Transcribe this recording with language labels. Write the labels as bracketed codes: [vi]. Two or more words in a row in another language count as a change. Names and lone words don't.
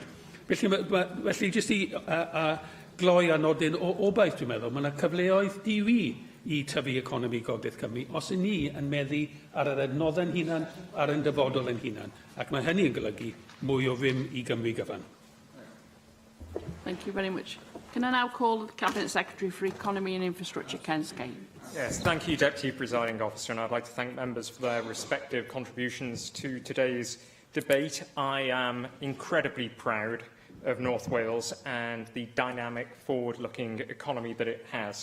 [cy] Felly jyst i gloi a nodyn o baith, dwi'n meddwl, mae yna cyfleoedd diwi i tyfu economi Gogledd Cymru os y ni yn meddu ar yr adnoddau'n hunan a'r yn dyfodol yn hunan. Ac mae hynny yn golygu mwy o rym i Gymru gyfan. [en] Thank you very much. Can I now call the Cabinet Secretary for Economy and Infrastructure, Ken Skate? Yes, thank you, Deputy Presiding Officer, and I'd like to thank members for their respective contributions to today's debate. I am incredibly proud of North Wales and the dynamic, forward-looking economy that it has.